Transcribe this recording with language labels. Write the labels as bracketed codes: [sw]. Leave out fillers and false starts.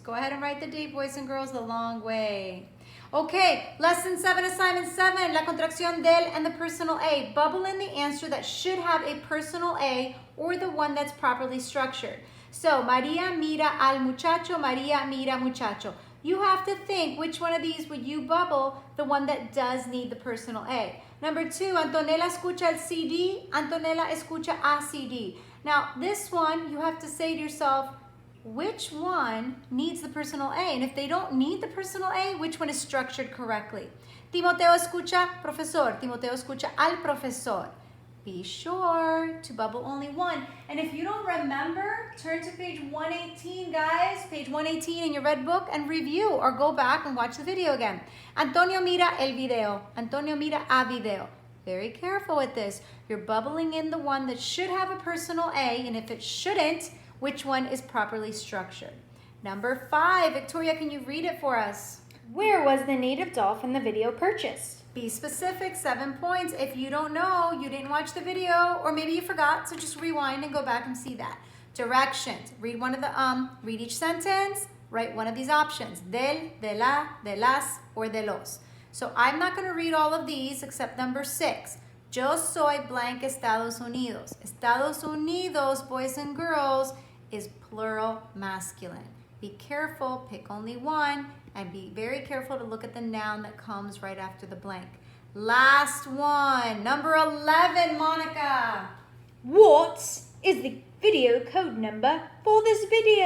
[en] Go ahead and write the date, boys and girls, the long way. Okay, lesson 7, assignment 7, [es] la contracción del [en] and the personal A. Bubble in the answer that should have a personal A or the one that's properly structured. [es] So, María mira al muchacho, María mira muchacho. [en] You have to think which one of these would you bubble, the one that does need the personal A. Number 2, [es] Antonella escucha el CD, Antonella escucha a CD. [en] Now, this one, you have to say to yourself, which one needs the personal A? And if they don't need the personal A, which one is structured correctly? [es] Timoteo escucha profesor, Timoteo escucha al profesor. [en] Be sure to bubble only one. And if you don't remember, turn to page 118, guys. Page 118 in your red book and review or go back and watch the video again. [es] Antonio mira el video. Antonio mira a video. [en] Very careful with this. You're bubbling in the one that should have a personal A, and if it shouldn't, which one is properly structured? Number 5, Victoria, can you read it for us? Where was the native doll from the video purchased? Be specific, 7 points. If you don't know, you didn't watch the video, or maybe you forgot, so just rewind and go back and see that. Directions. Read one of the read each sentence, write one of these options. Del, de la, de las, or de los. So I'm not going to read all of these except number 6. [es] Yo soy blank Estados Unidos. [en] Estados Unidos, boys and girls, is plural masculine. Be careful, pick only one, and be very careful to look at the noun that comes right after the blank. Last one, number 11, Monica. What is the video code number for this video?